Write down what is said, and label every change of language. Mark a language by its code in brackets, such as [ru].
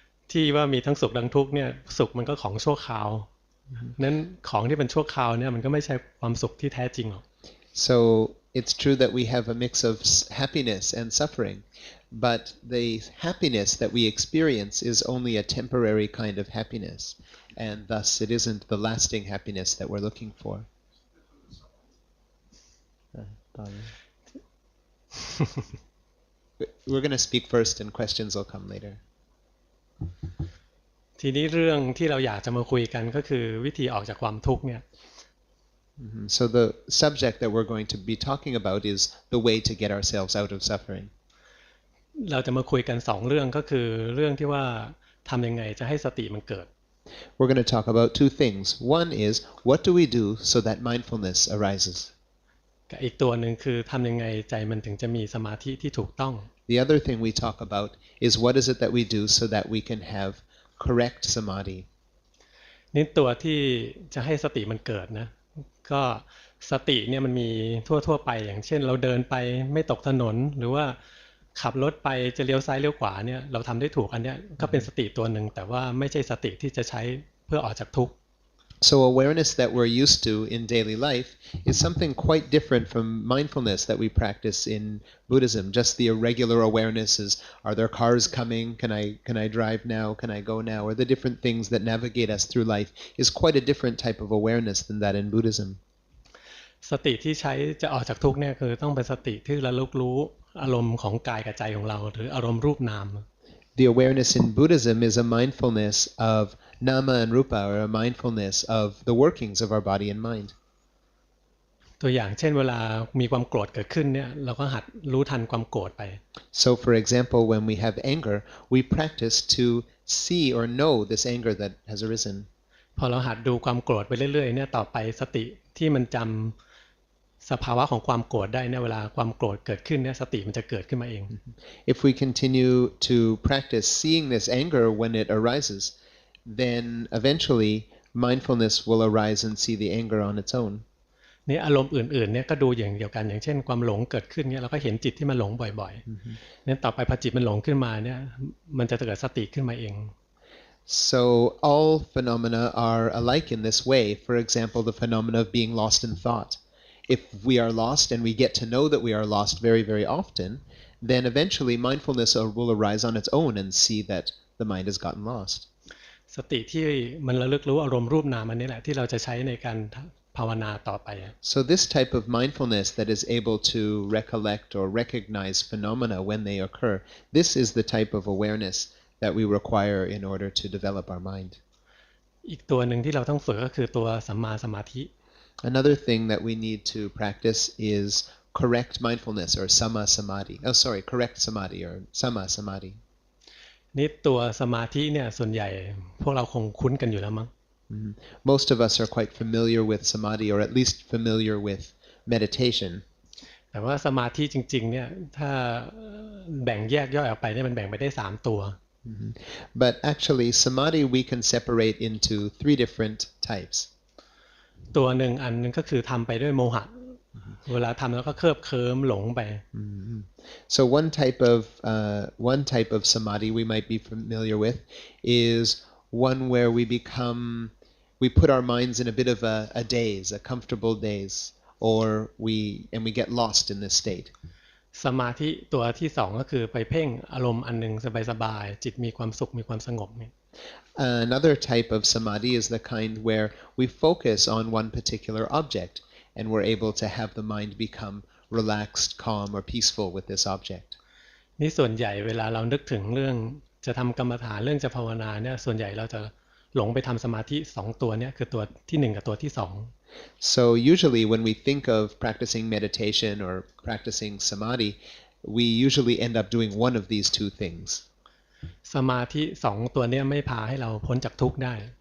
[th] ที่ว่ามีทั้งสุขทั้งทุกข์เนี่ยสุขมันก็ของชั่วคราวนั้นของที่เป็นชั่วคราวเนี่ยมันก็ไม่ใช่ความสุขที่แท้จริงหรอก [en] So it's true that we have a mix of happiness and suffering, but the happiness that we experience is only a temporary kind of happiness, and thus it isn't the lasting happiness that we're looking for. We're going to speak first and questions will come later. [th] ทีนี้เรื่องที่เราอยากจะมาคุยกันก็คือวิธีออกจากความทุกข์เนี่ย [en] So the subject that we're going to be talking about is the way to get ourselves out of suffering. [th] เราจะมาคุยกัน2 เรื่องก็คือเรื่องที่ว่าทำยังไงจะให้สติมันเกิด [en] We're going to talk about 2 things. One is, what do we do so that mindfulness arises? [th] กับอีกตัวหนึ่งคือทำยังไงใจมันถึงจะมีสมาธิที่ถูกต้อง [en] The other thing we talk about is what is it that we do so that we can have correct samadhi. [th] นี่ตัวที่จะให้สติมันเกิดนะก็สติเนี่ยมันมีทั่วไปอย่างเช่นเราเดินไปไม่ตกถนนหรือว่าขับรถไปจะเลี้ยวซ้ายเลี้ยวขวาเนี่ยเราทำได้ถูกอันเนี้ยก็เป็นสติตัวหนึ่งแต่ว่าไม่ใช่สติที่จะใช้เพื่อออกจากทุกข์ [en] So awareness that we're used to in daily life is something quite different from mindfulness that we practice in Buddhism. Just the irregular awarenesses, are there cars coming? Can I drive now? Can I go now? Or the different things that navigate us through life is quite a different type of awareness than that in Buddhism. [th] สติที่ใช้จะออกจากทุกข์เนี่ยคือต้องเป็นสติที่ระลึกรู้อารมณ์ของกายกับใจของเราหรืออารมณ์รูปนาม [en] The awareness in Buddhism is a mindfulness of nama and rupa, or a mindfulness of the workings of our body and mind. [th] ตัวอย่างเช่นเวลามีความโกรธเกิดขึ้นเนี่ยเราก็หัดรู้ทันความโกรธไป [en] So for example, when we have anger, we practice to see or know this anger that has arisen. [th] พอเราหัดดูความโกรธไปเรื่อยๆเนี่ยต่อไปสติที่มันจำสภาวะของความโกรธได้เนี่ยเวลาความโกรธเกิดขึ้นเนี่ยสติมันจะเกิดขึ้นมาเอง [en] If we continue to practice seeing this anger when it arises, then eventually mindfulness will arise and see the anger on its own. [th] นี่อารมณ์อื่นๆเนี่ยก็ดูอย่างเดียวกันอย่างเช่นความหลงเกิดขึ้นเนี่ยเราก็เห็นจิตที่มันหลงบ่อยๆนั้นต่อไปพอจิตมันหลงขึ้นมาเนี่ยมันจะเกิดสติขึ้นมาเอง [en] So all phenomena are alike in this way. For example, the phenomena of being lost in thought. If we are lost and we get to know that we are lost very, very often, then eventually mindfulness will arise on its own and see that the mind has gotten lost. [th] สติที่มันระลึกรู้อารมณ์รูปนามอันนี้แหละที่เราจะใช้ในการภาวนาต่อไป [en] So this type of mindfulness that is able to recollect or recognize phenomena when they occur, this is the type of awareness that we require in order to develop our mind. [th] อีกตัวหนึ่งที่เราต้องฝึกก็คือตัวสัมมาสมาธิ [en] Another thing that we need to practice is correct mindfulness or samadhi. Correct samadhi or samadhi. [th] นี่ตัวสมาธิเนี่ยส่วนใหญ่พวกเราคงคุ้นกันอยู่แล้วมั้ง [en] Most of us are quite familiar with samadhi, or at least familiar with meditation. [th] แต่ว่าสมาธิจริงๆเนี่ยถ้าแบ่งแยกย่อยออกไปเนี่ยมันแบ่งไปได้3ตัว [en] But actually, samadhi we can separate into 3 different types. [th] ตัวหนึ่งอันนึงก็คือทำไปด้วยโมหะเวลาทำแล้วก็เคลิบเคลิ้มหลงไป [en] So one type of samadhi we might be familiar with is one where we put our minds in a bit of a daze, a comfortable daze, or we get lost in this state. [th] สมาธิตัวที่2ก็คือไปเพ่งอารมณ์อันนึงสบายๆจิตมีความสุขมีความสงบเนี่ย [en] Another type of samadhi is the kind where we focus on one particular object and we're able to have the mind become relaxed, calm, or peaceful with this object. [th] นี่ส่วนใหญ่เวลาเรานึกถึงเรื่องจะทำกรรมฐานเรื่องจะภาวนาเนี่ยส่วนใหญ่เราจะหลงไปทำสมาธิ2ตัวเนี่ยคือตัวที่1กับตัวที่2 [en] So usually when we think of practicing meditation or practicing samadhi, we usually end up doing one of these 2 things. [th] สมาธิ2ตัวเนี่ยไม่พาให้เราพ้นจากทุกข์ได้